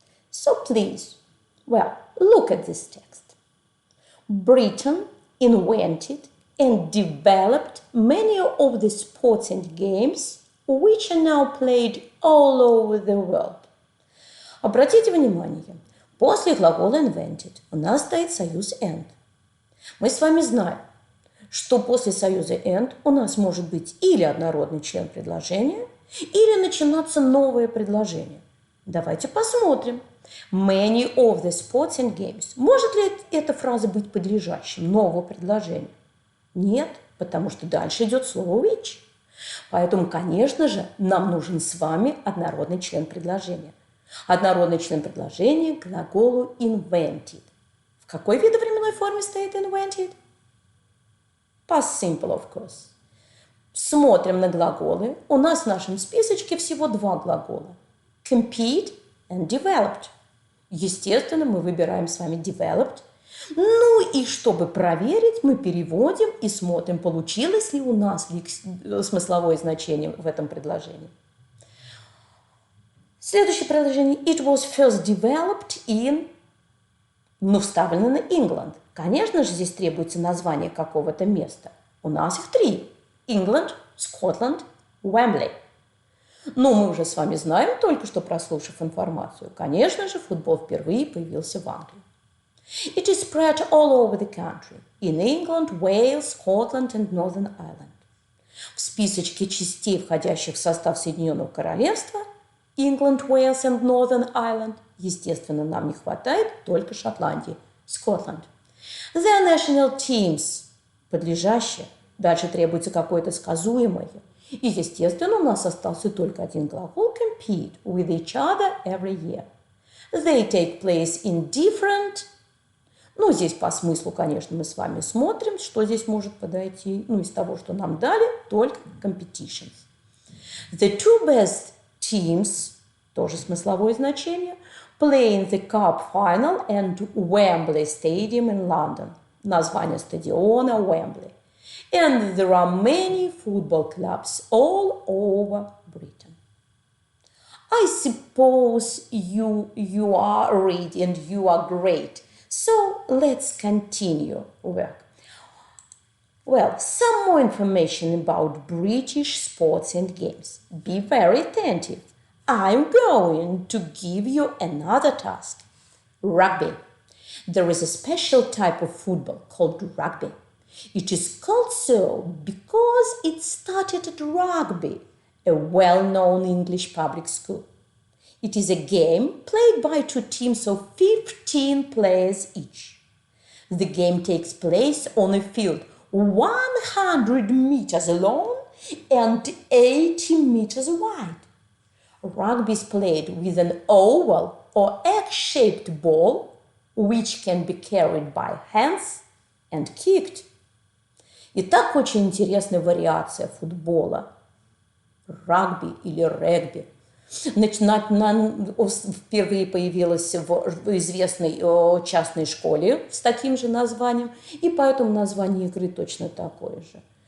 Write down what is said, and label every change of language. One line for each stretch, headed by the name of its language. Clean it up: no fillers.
English: So please, look at this text. Britain invented and developed many of the sports and games which are now played all over the world.
Russian: Обратите внимание, после глагола invented у нас стоит союз and. Мы с вами знаем, что после союза and у нас может быть или однородный член предложения, или начинаться новое предложение. Давайте посмотрим. Many of the sports and games. Может ли эта фраза быть подлежащим нового предложения? Нет, потому что дальше идет слово which. Поэтому, конечно же, нам нужен с вами однородный член предложения. Однородный член предложения к глаголу invented. В какой видовременной форме стоит invented?
English: Past simple, of course.
Russian: Смотрим на глаголы. У нас в нашем списочке всего два глагола.
English: Compete and developed.
Russian: Естественно, мы выбираем с вами developed. Ну и чтобы проверить, мы переводим и смотрим, получилось ли у нас смысловое значение в этом предложении. Следующее предложение.
English: It was first developed in...
Russian: вставлено на England. Конечно же, здесь требуется название какого-то места. У нас их три. England, Scotland, Wembley. Но мы уже с вами знаем, только что прослушав информацию, конечно же, футбол впервые появился в Англии.
English: It is spread all over the country. In England, Wales, Scotland and Northern Ireland.
Russian: В списочке частей, входящих в состав Соединенного Королевства, England, Wales and Northern Ireland, естественно, нам не хватает только Шотландии, Scotland.
English: Their national teams,
Russian: подлежащее, дальше требуется какое-то сказуемое. И, естественно, у нас остался только один глагол
English: compete with each other every year. They take place in different...
Russian: здесь по смыслу, конечно, мы с вами смотрим, что здесь может подойти. Из того, что нам дали, только competitions.
English: The two best teams,
Russian: тоже смысловое значение,
English: play in the Cup final and Wembley Stadium in London.
Russian: Название стадиона Wembley.
English: And there are many football clubs all over Britain. I suppose you are ready and you are great. So let's continue work. Well, some more information about British sports and games. Be very attentive. I'm going to give you another task. Rugby. There is a special type of football called rugby. It is called so because it started at Rugby, a well-known English public school. It is a game played by two teams of 15 players each. The game takes place on a field 100 meters long and 80 meters wide. Rugby is played with an oval or egg-shaped ball which can be carried by hands and kicked.
Russian: Итак, очень интересная вариация футбола. Рагби или регби. Впервые появилась в известной частной школе с таким же названием, и поэтому название игры точно такое же.